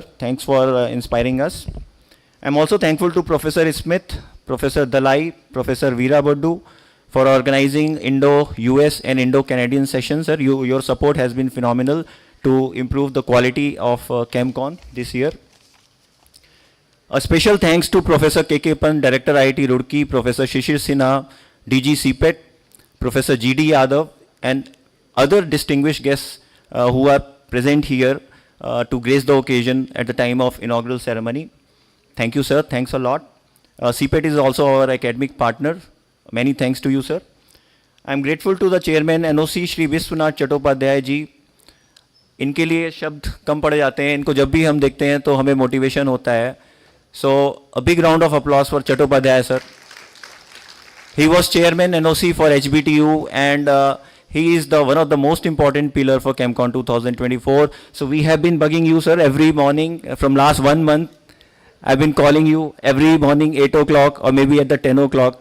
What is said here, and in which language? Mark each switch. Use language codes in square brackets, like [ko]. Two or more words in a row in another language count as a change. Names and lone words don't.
[en] Thanks for inspiring us. I'm also thankful to Professor Smith, Professor Dalai, Professor Veera Boddu for organizing Indo-US and Indo-Canadian sessions. Sir, your support has been phenomenal to improve the quality of ChemCon this year. A special thanks to Professor K.K. Pant, Director IIT Roorkee, Professor Shishir Sinha, DG CPET, Professor G.D. Yadav, and other distinguished guests who are present here to grace the occasion at the time of inaugural ceremony. Thank you, sir. Thanks a lot. CPET is also our academic partner. Many thanks to you, sir. I am grateful to the chairman NOC Shri Vishwanath Chattopadhyay ji. [hi] इनके लिए शब्द कम पड़ जाते हैं, इनको जब भी हम देखते हैं तो हमें मोटिवेशन होता है. [en] So a big round of applause for Chattopadhyay sir. He was chairman NOC for HBTU, and he is one of the most important pillar for ChemCon 2024. So we have been bugging you, sir, every morning from last 1 month. I've been calling you every morning 8 o'clock or maybe at the 10 o'clock.